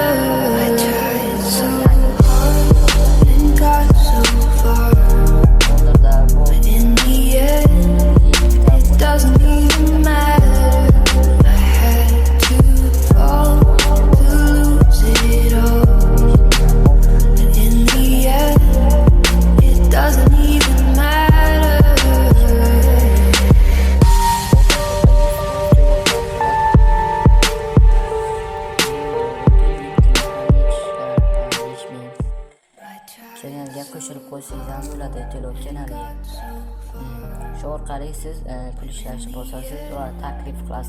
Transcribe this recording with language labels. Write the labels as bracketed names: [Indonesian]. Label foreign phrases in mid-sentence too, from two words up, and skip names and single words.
[English] I tried so hard and got so far, but in the end it doesn't even matter. I had to fall to lose it all, but in the end it doesn't even matter. [Uzbek] Kanalga qo'shilib qo'ysangiz ham bo'ladi, to'lov kanaliga. Shu orqali siz pul ishlashni bosasiz va taklif qilasiz.